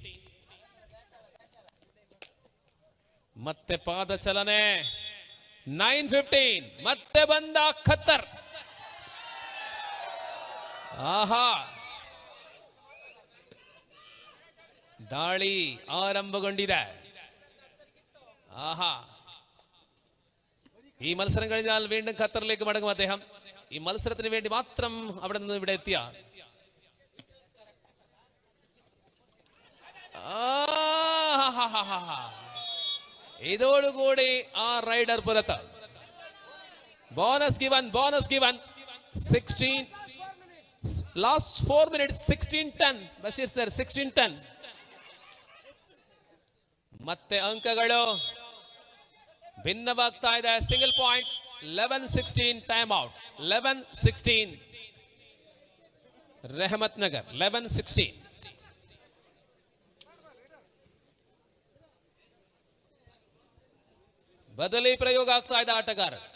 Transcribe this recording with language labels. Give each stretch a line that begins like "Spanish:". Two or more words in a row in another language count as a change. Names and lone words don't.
Kannada: ಮತ್ತೆ ಪಾದ ಚಲನೆ. 9-15. ಮತ್ತೆ ಬಂದ ಖತ್ತರ್. ದಾಳಿ ಆರಂಭಗೊಂಡಿದೆ.
Malayalam: ഈ മത്സരം കഴിഞ്ഞാൽ വീണ്ടും ഖത്തറിലേക്ക് മടങ്ങും അദ്ദേഹം. ഈ മത്സരത്തിന് വേണ്ടി മാത്രം അവിടെ നിന്ന് ഇവിടെ എത്തിയ ഇതോടുകൂടി ആ റൈഡർ പുറത്ത്.
English: bonus given 16 last 4 minutes 16-10.
Malayalam: ബഷീർ സർ 16-10.
Kannada: ಮತ್ತೆ ಅಂಕಗಳು ಭಿನ್ನವಾಗ್ತಾ ಇದೆ.
English: single point.
Kannada: 11-16
English: time out.
Kannada: 11-16 ರೆಹಮತ್ ನಗರ್. 11-16. ಬದಲಿ ಪ್ರಯೋಗ ಆಗ್ತಾ ಇದೆ ಆಟಗಾರ.